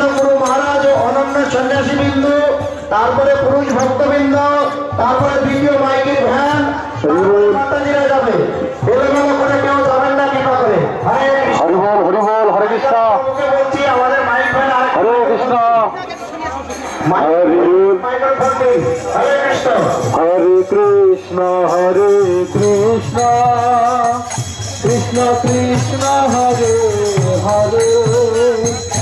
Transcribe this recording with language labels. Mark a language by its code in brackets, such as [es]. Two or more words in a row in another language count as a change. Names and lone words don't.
[bn] গুরু মহারাজ অনন্য সন্যাসী বিন্দু তারপরে পুরুষ ভক্তবিন্দ তারপরে দ্বিতীয় মাইকের ভ্যান মাতাজীরা যাবে এরকম করে কেউ যাবেন না কৃপা করে হরি বল হরে কৃষ্ণ ওকে বলছি আমাদের মাইক ভ্যান আর হরে কৃষ্ণ हरे कृष्ण कृष्ण कृष्ण हरे हरे